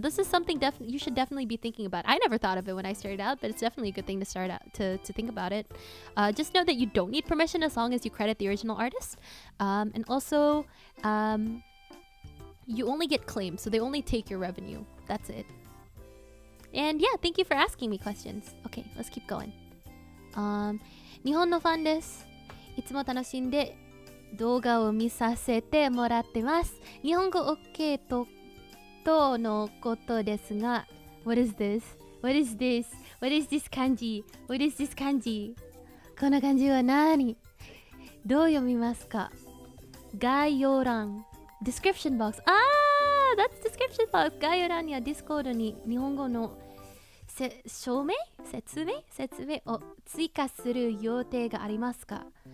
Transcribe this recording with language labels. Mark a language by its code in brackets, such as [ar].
[en] This is something you should definitely be thinking about. I never thought of it when I started out, but it's definitely a good thing to start out to think about it. Just know that you don't need permission as long as you credit the original artist. And also, you only get claims, so they only take your revenue. That's it. And yeah, thank you for asking me questions. Okay, let's keep going. [ja] 日本のファンです。いつも楽しんで動画を見させてもらってます。日本語 OK とのことですが、 [en] What is this? What is this? What is this kanji? What is this kanji? [ja] この漢字は何？どう読みますか？ [en] 概要欄 description box. Ah, that's description box. [ja] 概要欄には Discord に日本語の説明を追加する予定がありますか？